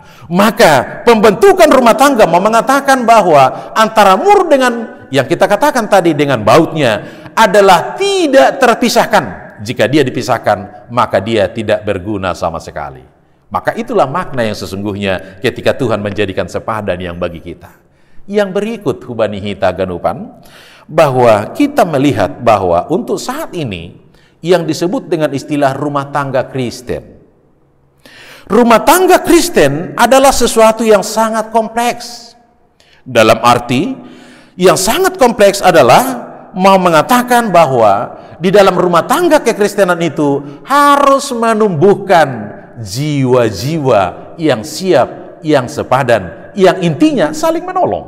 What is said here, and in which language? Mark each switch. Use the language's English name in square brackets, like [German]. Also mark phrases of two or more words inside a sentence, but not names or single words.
[Indonesian] Maka pembentukan rumah tangga mau mengatakan bahwa antara mur dengan yang kita katakan tadi dengan bautnya adalah tidak terpisahkan. Jika dia dipisahkan, maka dia tidak berguna sama sekali. Maka itulah makna yang sesungguhnya ketika Tuhan menjadikan sepadan yang bagi kita. Yang berikut [Batak Simalungun] hubani hita ganupan, [Indonesian] bahwa kita melihat bahwa untuk saat ini yang disebut dengan istilah rumah tangga Kristen. Rumah tangga Kristen adalah sesuatu yang sangat kompleks. Dalam arti yang sangat kompleks adalah mau mengatakan bahwa di dalam rumah tangga kekristenan itu harus menumbuhkan jiwa-jiwa yang siap, yang sepadan, yang intinya saling menolong.